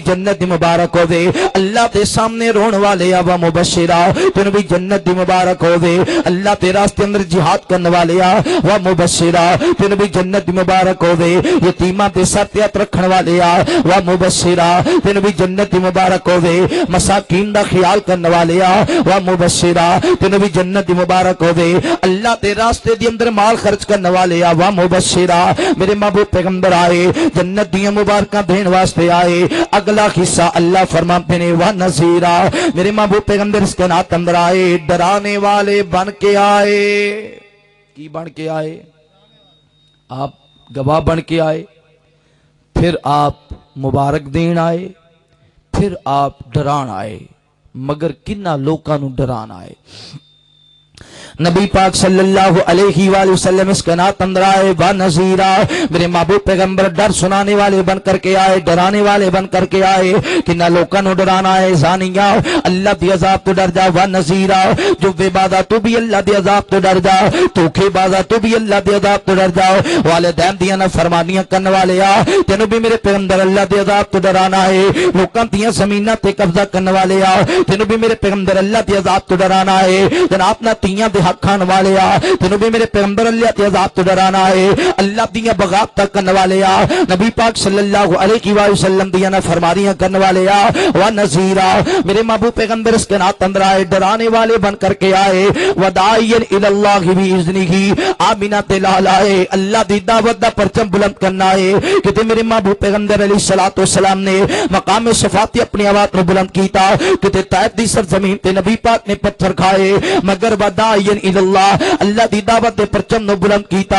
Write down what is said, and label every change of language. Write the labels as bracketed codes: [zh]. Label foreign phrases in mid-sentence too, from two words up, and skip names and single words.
[pa] جنت دی مبارک ہووے، اللہ دے سامنے رون والے آ [ar] ومبشرا [pa] تینوں بھی جنت دی مبارک ہووے، اللہ تے راستے اندر جہاد کرنے والے آ [ar] ومبشرا [pa] تینوں بھی جنت دی مبارک ہووے، یتیماں تے سر تے ہتھ رکھن والے آ [ar] ومبشرا [pa] تینوں بھی جنت دی مبارک ہووے، مساکین دا خیال کرنے والے آ [ar] ومبشرا [pa] تینوں بھی جنت دی مبارک ہووے، اللہ تے راستے دے اندر مال خرچ کرنے والے آ [ar] ومبشرا [pa] میرے محبوب پیغمبر آئے، جنت دی مبارکاں دین واسطے آئے. اگلا حصہ اللہ فرماتے نے [ar] ونذيرا, [pa] میرے محبوب پیغمبر اس کائنات اندر آئے، ڈرانے والے بن کے آئے. کی بن کے آئے؟ آپ گواہ بن کے آئے، پھر آپ مبارک دین آئے، پھر آپ ڈران آئے, مگر کنہاں لوکاں نوں ڈران آئے. نبی پاک [ar] صلى الله عليه وسلم [pa] اس کائنات اندر آئے [ar] ونذيرا, [pa] میرے محبوب پیغمبر ڈر سنانے والے بن کرکے آئے، ڈرانے والے بن کرکے آئے، کنہاں لوکاں نوں ڈرانا ہے. جانیا اللہ دے عذاب توں ڈر جا, [ar] ونذيرا [pa] جوبے بازا تو بھی اللہ دے عذاب توں ڈر جا، دھوکے بازا تو بھی اللہ دے عذاب توں ڈر جا، والدین دیاں نافرمانیاں کرنے والے آ تینوں بھی میرے پیغمبر اللہ دے عذاب توں ڈرانا ہے. لوکاں دیاں زمیناں تے قبضہ کرنے والے آ تینوں بھی میرے پیغمبر اللہ دے عذاب توں ڈرانا ہے. جناب نا تیاں دے حق کھان والے آ تینوں بھی میرے پیغمبر اللہ تے عذاب توں ڈرانا ہے. اللہ دیاں بغاوت تک کرنے والے آ، نبی پاک [ar] صلى الله عليه وسلم [pa] دیاں نافرمانیاں کرنے والے آ [ar] ونذيرا, [pa] میرے محبوب پیغمبر اس کائنات اندر آئے، ڈرانے والے بن کرکے آئے, [ar] وداعيا إلى الله بإذنه, [pa] آمنہ تے لال آئے، اللہ دی دعوت دا پرچم بلند کرنا ہے. کہ میرے محبوب پیغمبر [ar] عليه الصلاة والسلام [pa] نے مقام صفاتی اپنی آواز میں بلند کیتا، کہ طیب دی سرزمین تے نبی پاک نے پتھر کھائے، مگر [ar] وداعيا إلى الله, [pa] اللہ دی دعوت دے پرچم نوں بلند کیتا.